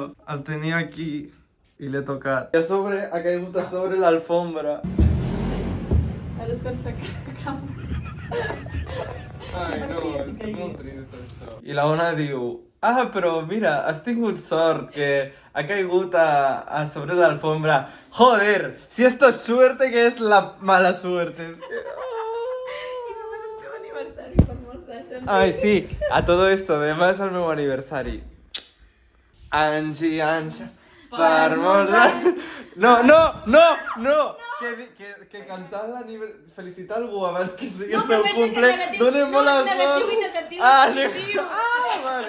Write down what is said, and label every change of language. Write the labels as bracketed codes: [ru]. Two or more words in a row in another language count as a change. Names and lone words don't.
[ca] El tenia aquí i l'he tocat. I a sobre, ha caigut a sobre l'alfombra. Ara és per sacar. Ai, no, és que és molt trist això. I la Ona diu, però mira, has tingut sort que ha caigut a sobre l'alfombra. [es] Joder, si esto es suerte, que es la mala suerte. Es que... [ca] I demà és el teu aniversari per molts anys. [es] Ai, sí, a todo esto, [ca] demà és el meu aniversari. Angie, per molts anys... No! Que cantar felicitar algú abans que sigui el seu cumple dona molt a sort. Negatiu. Vale.